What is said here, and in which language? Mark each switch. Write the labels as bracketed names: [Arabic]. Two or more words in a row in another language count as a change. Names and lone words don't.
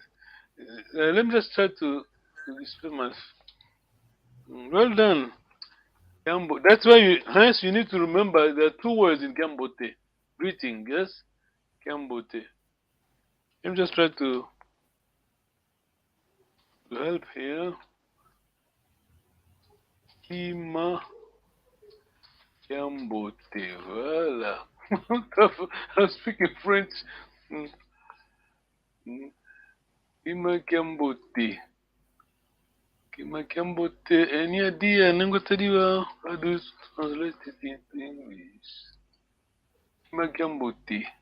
[English] Let me just try to display my. Well done. That's why hence you need to remember there are two words in Kiambote. Greeting, yes? Kiambote. Let me just try to help here. [Kongo] Kima Kiambote. Voilà. [English] I'm speaking French. [Kongo] Kima Kiambote. Kima Kiambote. [English] Any idea? Nengotadiwa. How do you translate it into English? [Kongo] Kima Kiambote.